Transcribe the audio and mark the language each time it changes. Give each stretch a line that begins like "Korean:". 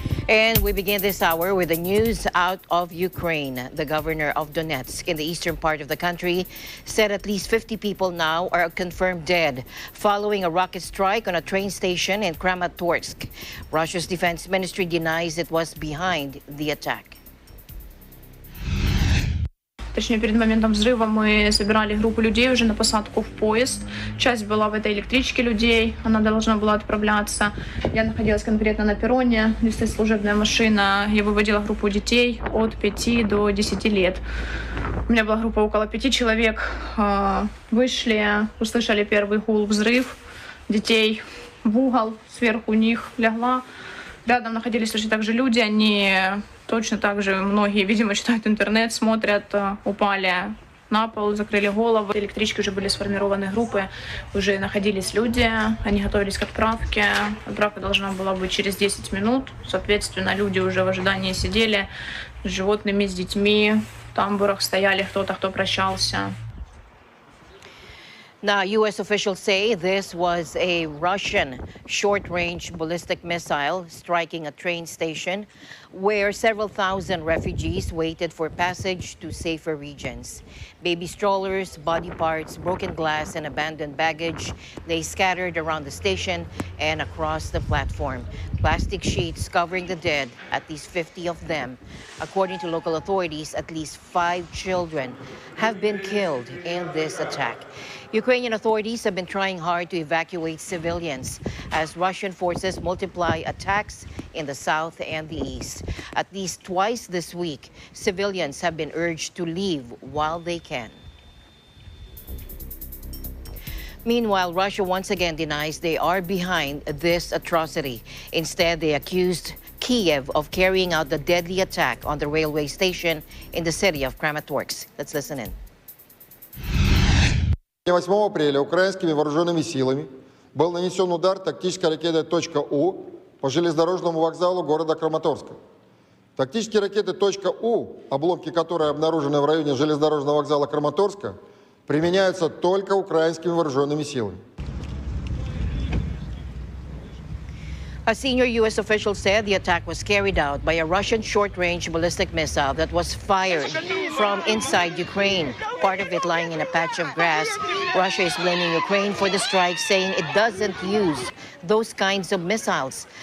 English: And we begin this hour with the news out of Ukraine. The governor of Donetsk in the eastern part of the country said at least 50 people now are confirmed dead following a rocket strike on a train station in Kramatorsk. Russia's defense ministry denies it was behind the attack.
Russian: Точнее, перед моментом взрыва мы собирали группу людей уже на посадку в поезд. Часть была в этой электричке людей, она должна была отправляться. Я находилась конкретно на перроне, где стоит служебная машина. Я выводила группу детей от 5 до 10 лет. У меня была группа около 5 человек. Вышли, услышали первый гул, взрыв. Детей в угол, сверху них лягла. Рядом находились точно так же люди, они точно так же, многие, видимо, читают интернет, смотрят, упали на пол, закрыли голову. В электричке уже были сформированы группы, уже находились люди, они готовились к отправке. Отправка должна была быть через 10 минут. Соответственно, люди уже в ожидании сидели с животными, с детьми, в тамбурах стояли кто-то, кто прощался.
English: Now, U.S. officials say this was a Russian short-range ballistic missile striking a train station where several thousand refugees waited for passage to safer regions. Baby strollers, body parts, broken glass, and abandoned baggage lay scattered around the station and across the platform. Plastic sheets covering the dead, at least 50 of them. According to local authorities, at least 5 children have been killed in this attack. Ukrainian authorities have been trying hard to evacuate civilians as Russian forces multiply attacks in the south and the east. At least twice this week, civilians have been urged to leave while they can. Meanwhile, Russia once again denies they are behind this atrocity. Instead, they accused Kiev of carrying out the deadly attack on the railway station in the city of Kramatorsk. Let's listen in.
Russian: 8 апреля украинскими вооруженными силами был нанесен удар тактической ракетой «У» по железнодорожному вокзалу города Краматорска. Тактические ракеты «У», обломки которой обнаружены в районе железнодорожного вокзала Краматорска, применяются только украинскими вооруженными силами.
English: A senior U.S. official said the attack was carried out by a Russian short-range ballistic missile that was fired from inside Ukraine, part of it lying in a patch of grass. Russia is blaming Ukraine for the strike, saying it doesn't use those kinds of missiles.